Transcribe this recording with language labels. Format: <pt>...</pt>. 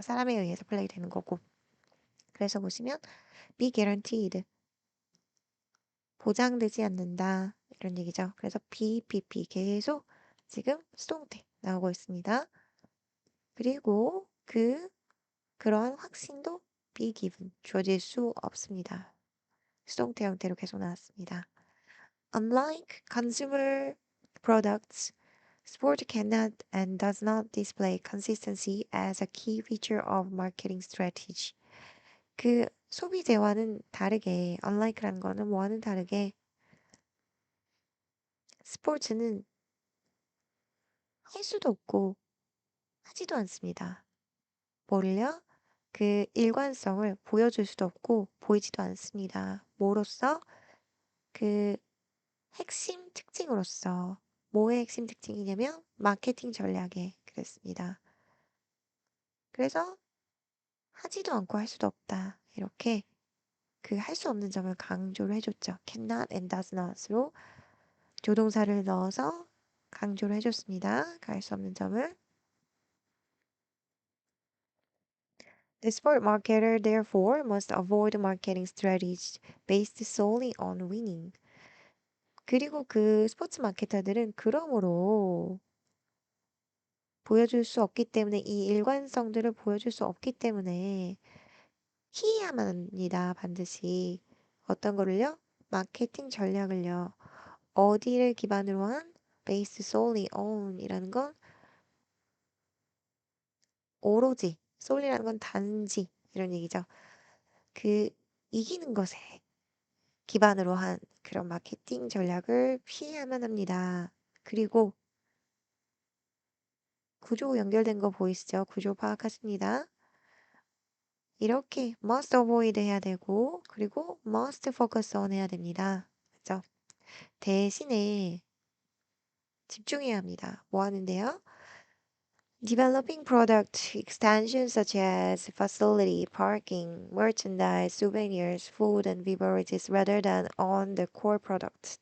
<ko>사람에 의해서 플레이 되는 거고. 그래서 보시면 be guaranteed 보장되지 않는다 이런 얘기죠. 그래서 BPP 계속 지금 수동태 나오고 있습니다. 그리고 그런 확신도 be given 주어질 수 없습니다. 수동태 형태로 계속 나왔습니다.</ko> <en>Unlike consumer products, sport cannot and does not display consistency as a key feature of marketing strategy.</en> <ko>그 소비재와는 다르게, unlike라는 거는 뭐와는 다르게 스포츠는 할 수도 없고 하지도 않습니다. 뭐를요? 그 일관성을 보여줄 수도 없고 보이지도 않습니다. 뭐로써? 그 핵심 특징으로서. 뭐의 핵심 특징이냐면 마케팅 전략에 그랬습니다. 그래서 하지도 않고 할 수도 없다. 이렇게 그 할 수 없는 점을 강조를 해줬죠.</ko> <en>cannot and does not</en> <ko>으로 조동사를 넣어서 강조를 해줬습니다. 그 할 수 없는 점을.</ko> <en>The sport marketer therefore must avoid marketing strategies based solely on winning.</en> <ko>그리고 그 스포츠 마케터들은 그러므로 보여줄 수 없기 때문에 이 일관성들을 보여줄 수 없기 때문에 피해야만 합니다. 반드시. 어떤 거를요? 마케팅 전략을요. 어디를 기반으로 한</ko> <en>based solely on</en> <ko>이라는 건 오로지 solely라는 건 단지 이런 얘기죠. 그 이기는 것에 기반으로 한 그런 마케팅 전략을 피해야만 합니다. 그리고 구조 연결된 거 보이시죠? 구조 파악하십니다. 이렇게 must avoid 해야 되고 그리고</ko> <en>must focus on</en> <ko>해야 됩니다. 그죠? 대신에 집중해야 합니다. 뭐 하는데요?</ko> <en>Developing product extensions such as facility, parking, merchandise, souvenirs, food, and beverages rather than on the core product.</en>